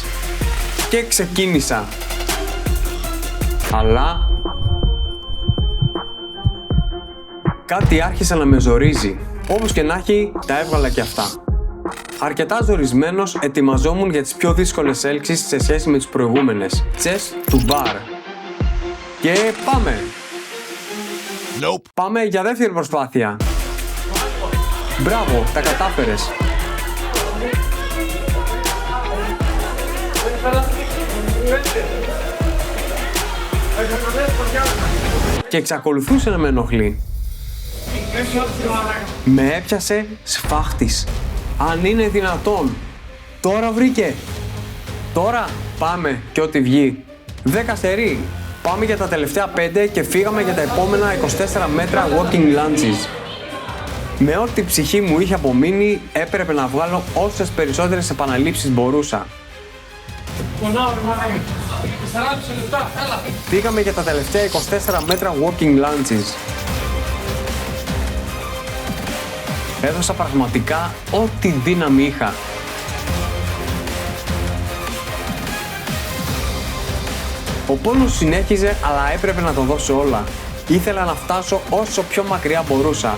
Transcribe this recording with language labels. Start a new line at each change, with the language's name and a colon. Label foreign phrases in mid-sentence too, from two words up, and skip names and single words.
Greek: Και ξεκίνησα. Αλλά κάτι άρχισε να με ζορίζει. Όπως και να έχει, τα έβγαλα και αυτά. Αρκετά ζορισμένος, ετοιμαζόμουν για τις πιο δύσκολες έλξεις σε σχέση με τις προηγούμενες.
English: Chest to bar.
Greek: Και πάμε! Nope. Πάμε για δεύτερη προσπάθεια. Μπράβο, τα κατάφερες. Και εξακολουθούσε να με ενοχλεί. Με έπιασε σφάχτης. Αν είναι δυνατόν. Τώρα βρήκε. Τώρα πάμε και ό,τι βγει. 10 σερί. Πάμε για τα τελευταία 5 και φύγαμε για τα επόμενα 24 μέτρα
English: walking lunges.
Greek: Με ό,τι ψυχή μου είχε απομείνει, έπρεπε να βγάλω όσες περισσότερες επαναλήψεις μπορούσα. Πήγαμε για τα τελευταία 24 μέτρα
English: walking lunges.
Greek: Έδωσα πραγματικά ό,τι δύναμη είχα. Ο πόνος συνέχιζε, αλλά έπρεπε να το δώσω όλα. Ήθελα να φτάσω όσο πιο μακριά μπορούσα.